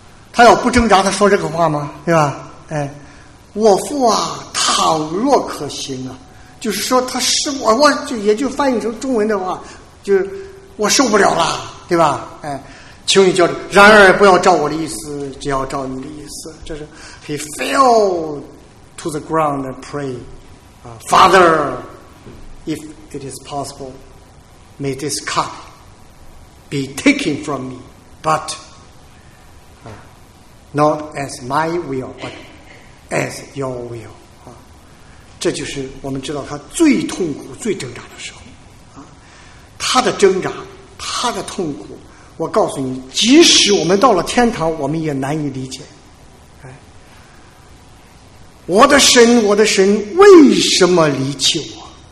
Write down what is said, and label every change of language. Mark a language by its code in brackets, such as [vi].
[zh] 他要不挣扎，他说这个话吗？对吧？哎，我父啊，倘若可行啊，就是说他是我就也就翻译成中文的话，就是我受不了了，对吧？哎，求你叫，然而不要照我的意思，只要照你的意思。这是 [en] he fell to the ground and pray, Father, if it is possible. May this cup be taken from me, but not as my will, but as your will. [zh] 啊，这就是我们知道他最痛苦、最挣扎的时候。啊，他的挣扎、他的痛苦，我告诉你，即使我们到了天堂，我们也难以理解。哎，我的神，我的神，为什么离弃我？